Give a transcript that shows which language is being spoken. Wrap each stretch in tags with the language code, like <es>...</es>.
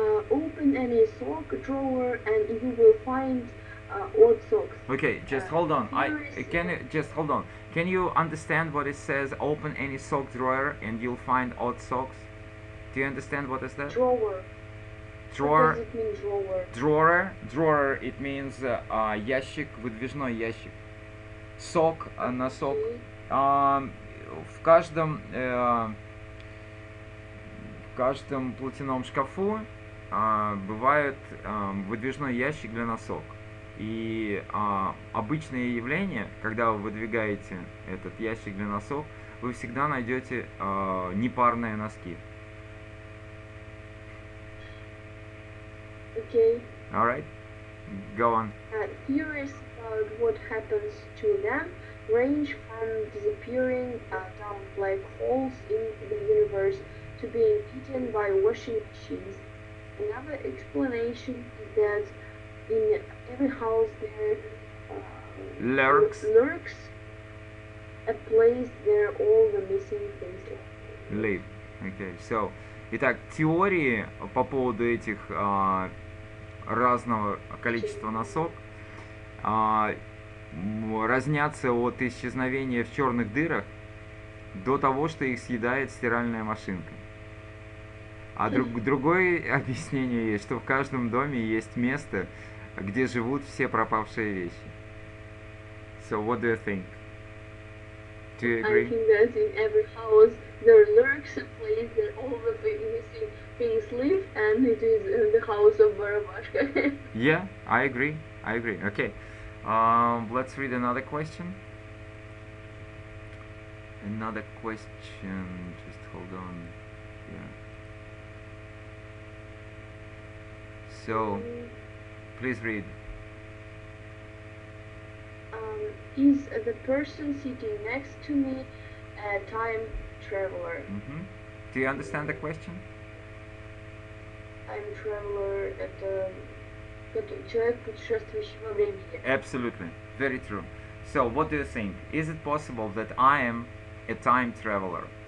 <en>Open any sock drawer and you will find odd socks. Okay, just hold on. Just hold on. Can you understand what it says? Open any sock drawer and you'll find odd socks. Do you understand what is that? Drawer. Drawer. What does it mean, drawer? Drawer. It means</en> <ru>ящик, выдвижной ящик. Сок, носок. В каждом платяном шкафу бывает выдвижной ящик для носок. И обычное явление, когда вы выдвигаете этот ящик для носок, вы всегда найдете непарные носки.</ru> <en>Okay. All right, go on. Theories about what happens to them range from disappearing down black holes in the universe to being eaten by washing machines. Another explanation is that in every house there lurks a place where all the missing things live. Okay, so,</en> <ru>итак, теории по поводу этих разного количества носок разнятся от исчезновения в черных дырах до того, что их съедает стиральная машинка. А другое объяснение есть, что в каждом доме есть место, где живут все пропавшие вещи.</ru> <en>So what do you think? Do you agree? I think that in every house there lurks a place where all the missing things live, and it is the house of Barabashka. Yeah, I agree. Okay. Let's read another question. Another question. Just hold on. Yeah. So, please read. Is the person sitting next to me a time traveler? Do you understand the question? Time traveler</en> <ru>— это человек, путешествующий во времени.</ru> <en>Absolutely, very true. So, what do you think? Is it possible that I am a time traveler?</en>